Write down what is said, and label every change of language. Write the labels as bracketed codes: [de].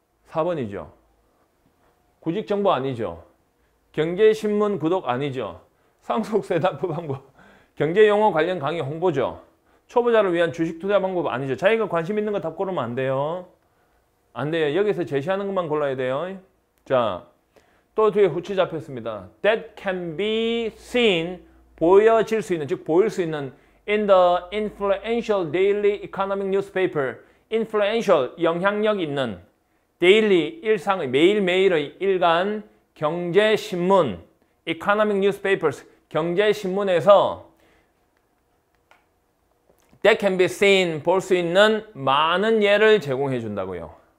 [ko] 4번이죠. 구직정보 아니죠. 경제신문 구독 아니죠. 상속세 납부 방법. 경제용어 관련 강의 홍보죠. 초보자를 위한 주식 투자 방법 아니죠. 자기가 관심 있는 거 답 고르면 안 돼요. 안 돼요. 여기서 제시하는 것만 골라야 돼요. 자, 또 뒤에 후치 잡혔습니다. [en] That can be seen, [ko] 보여질 수 있는, 즉 보일 수 있는 [en] in the influential daily economic newspaper. [ko] influential, 영향력 있는 daily, 일상의, 매일매일의 일간 경제신문, [en] economic newspapers, [ko] 경제신문에서 [en] that can be seen, [ko] 볼 수 있는 많은 예를 제공해 준다고요.